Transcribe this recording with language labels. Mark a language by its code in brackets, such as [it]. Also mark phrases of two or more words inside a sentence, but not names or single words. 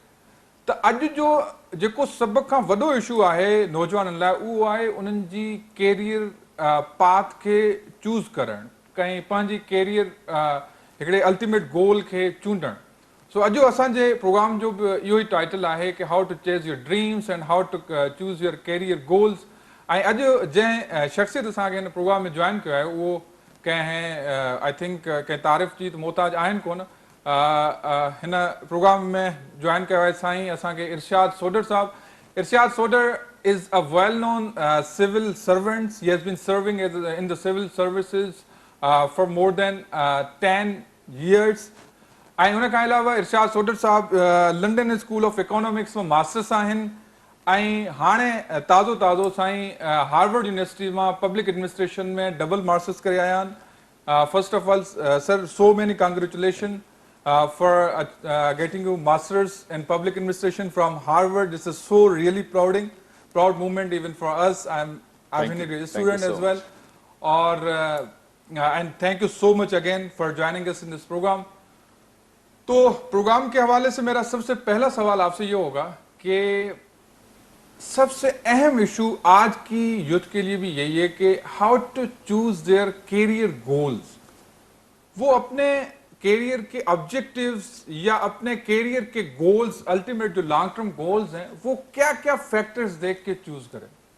[sd] त अॼु जो जेको सभ खां वॾो इशू आहे नौजवाननि लाइ उहो आहे उन्हनि जी [en] career path [sd] खे चूज़ करणु, कंहिं पंहिंजी कैरियर हिकिड़े [en] ultimate goal [sd] खे चूंडणु। सो अॼु असांजे प्रोग्राम जो बि इहो ई टाइटल आहे कि [en] how to chase your dreams and how to choose your career goals. [sd] ऐं अॼु जंहिं शख़्सियत असांखे हिन प्रोग्राम में जॉइन कयो आहे उहो कंहिं [en] I think [sd] कंहिं तारीफ़ जी त मोहताज आहिनि कोन। हिन प्रोग्राम में जॉइन कयो आहे साईं असांखे इरशाद सोडर साहब। [en] Irshad Sodar is a well known civil servants. He has been serving in the civil services for more than 10 years. [sd] ऐं हुन खां अलावा इरशाद सोडर साहब लंडन स्कूल ऑफ इकोनॉमिक्स में मास्टर्स आहिनि, ऐं हाणे ताज़ो साईं हार्वर्ड यूनिवर्सिटी मां [en] public administration [sd] में [en] double masters [sd] करे आया आहिनि। [en] First of all sir, so many congratulation for getting you masters in public administration from Harvard. This is so really proud moment even for us. I've been a student as well. And thank you so much again for joining us in this program. [ur] تو پروگرام کے حوالے سے میرا سب سے پہلا سوال آپ سے یہ ہوگا کہ سب سے اہم ایشو آج کی یوتھ کے لیے بھی یہی ہے کہ [en] how to choose their career goals. [ur] وہ اپنے کیریئر کے آبجیکٹوز یا اپنے کیریئر کے گولز، الٹیمیٹ جو [en] long term goals [ur] ہیں، وہ کیا کیا فیکٹرز دیکھ کے چوز کریں.